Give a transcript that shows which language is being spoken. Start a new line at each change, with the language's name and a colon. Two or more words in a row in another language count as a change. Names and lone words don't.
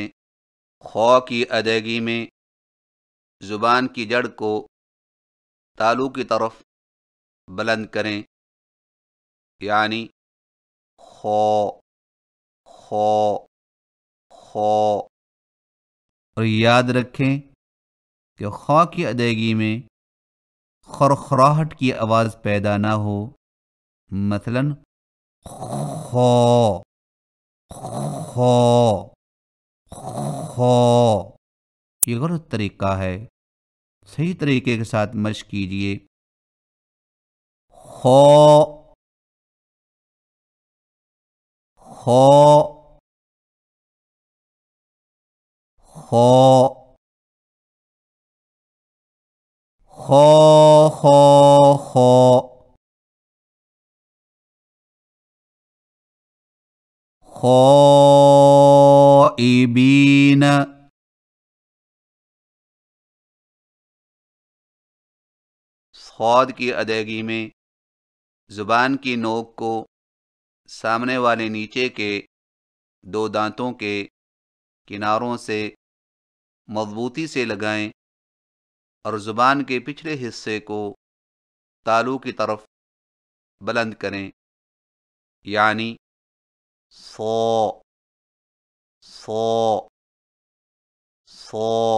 Urdu: خو کی ادائیگی میں زبان کی جڑ کو تالو کی طرف بلند کریں، یعنی خو، خو، خو۔ اور یاد رکھیں کہ خو کی ادائیگی میں خرخراہٹ کی آواز پیدا نہ ہو، مثلا خو، خو، خو۔ یہ غلط طریقہ ہے، صحیح طریقے کے ساتھ مشق کیجیے: خو، خو، خو، خو، خو، خو، خائبین۔ صاد کی ادائیگی میں زبان کی نوک کو سامنے والے نیچے کے 2 دانتوں کے کناروں سے مضبوطی سے لگائیں اور زبان کے پچھلے حصے کو تالو کی طرف بلند کریں، یعنی صو، صو، صو۔